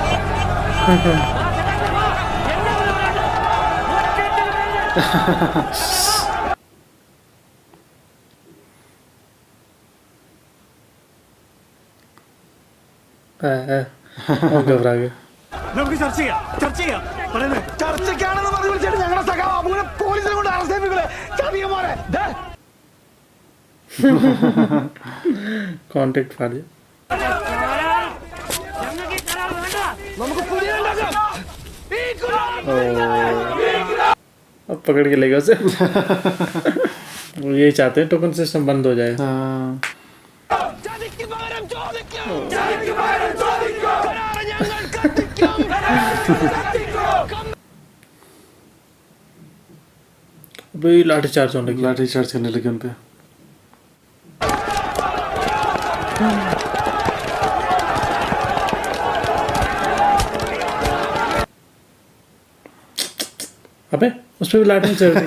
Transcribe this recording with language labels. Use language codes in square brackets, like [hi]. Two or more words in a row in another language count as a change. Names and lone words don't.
[hi] घबरा गए। [ml] നമുക്ക് ചർച്ച ചെയ്യാം പറയുന്നത്. ചർച്ചയ്ക്കാണെന്ന് പറഞ്ഞ് വിളിച്ചിട്ട് ഞങ്ങളുടെ സഖാവ് അബുവിനെ പോലീസിനെ കൊണ്ട് അറസ്റ്റ് ചെയ്യിപ്പിക്കൂലേ? ചതിയന്മാരെ. ദേ. [hi] कॉन्टेक्ट फाड़ दिया। [ml] നമുക്ക് പുതിയ ഉണ്ടാക്കാം. ഈ [hi] अब पकड़ के लेगा उसे। वो यही चाहते हैं टोकन सिस्टम बंद हो जाए। [ml] ചതിക്ക് പകരം ചോദിക്കും. ചതിക്ക് പകരം ചോദിക്കും. കരാറ് ഞങ്ങൾ കത്തിക്കും. [hi] अभी लाठी चार्ज होने लगी। लाठी चार्ज करने लगे उन पे। अबे उस पे भी लाठी चल रही।